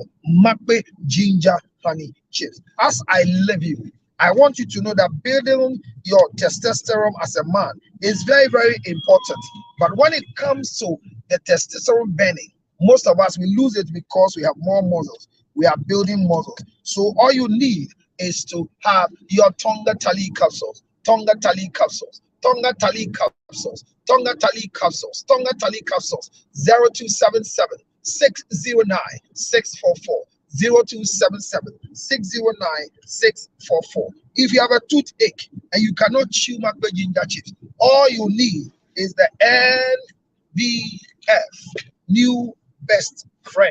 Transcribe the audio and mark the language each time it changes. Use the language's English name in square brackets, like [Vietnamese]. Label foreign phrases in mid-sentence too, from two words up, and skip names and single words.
[English] Makbe ginger honey chips. As I leave you, I want you to know that building your testosterone as a man is very, very important. But when it comes to the testosterone burning, most of us, we lose it because we have more muscles. We are building muscles. So all you need is to have your Tonga Tali capsules. Tonga Tali capsules. Tonga Tali capsules. Tonga Tali capsules. Tonga Tali capsules. 0277-609-644. 0277-609-644. If you have a toothache and you cannot chew Makbe ginger chips, all you need is the NBF new best friend.